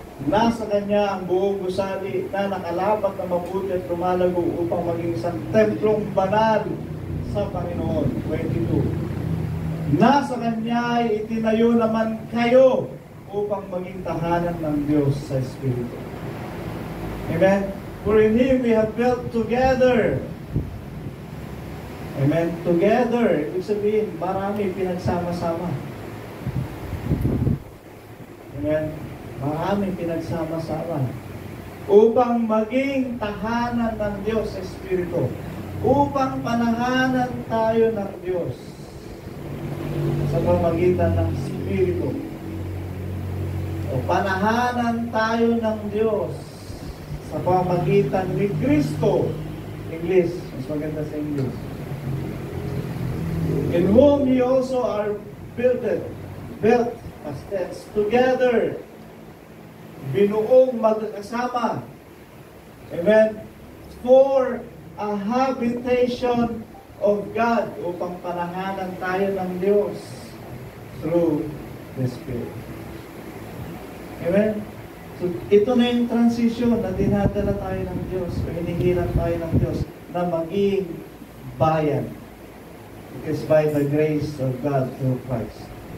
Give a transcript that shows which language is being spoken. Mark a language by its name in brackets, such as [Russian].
[Filipino] Nasa kanya ang buong gusali na nakalapat na mabuti at lumalago upang maging isang templong banal sa Panginoon. 22. Nasa kanya ay itinayo naman kayo upang maging tahanan ng Diyos sa Espiritu. Amen? [English] For in Him we have built together. [Filipino] Amen? Together. Ibig sabihin, marami pinagsama-sama. Amen? Marami pinagsama-sama. Upang maging tahanan ng Diyos sa Espiritu. Upang panahanan tayo ng Diyos sa pamagitan ng Espiritu. O panahanan tayo ng Diyos sa pamagitan ni Kristo. English, mas maganda sa English. [English] In whom ye also are built as tenants together. [Filipino] Binuong magkasama. Amen. [English] For a habitation of God, [Filipino] upang panahanan tayo ng Diyos [English] through the Spirit. Amen? [Filipino] So, ito na yung transition na dinadala tayo ng Diyos, o hinihiran tayo ng Diyos na maging bayan. [English] It is by the grace of God through Christ.